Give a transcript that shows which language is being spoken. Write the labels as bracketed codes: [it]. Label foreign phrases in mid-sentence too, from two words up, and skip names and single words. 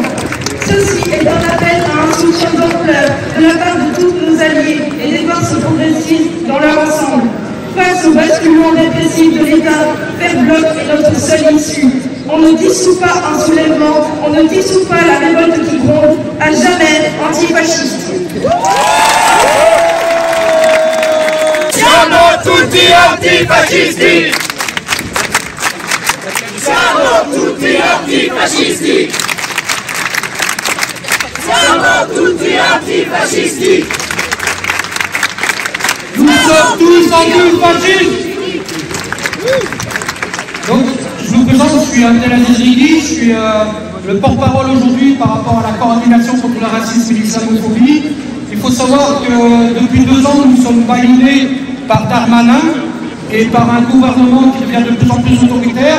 [fr] Ceci est un appel à un soutien d'ampleur de la part de tous nos alliés et des forces progressistes dans leur ensemble. Face au basculement répressif de l'État, faire bloc est notre seule issue. On ne dissout pas un soulèvement, on ne dissout pas la révolte qui gronde, à jamais antifasciste. [it] Siamo tutti antifascisti! Siamo tutti antifascisti! Siamo tutti antifascisti! [fr] Nous sommes tous antifascistes! Donc, je vous présente, je suis Abdelaziz Righi, je suis le porte-parole aujourd'hui par rapport à la coordination contre le racisme et l'islamophobie. Il faut savoir que depuis 2 ans, nous sommes bâillonnés par Darmanin et par un gouvernement qui devient de plus en plus autoritaire.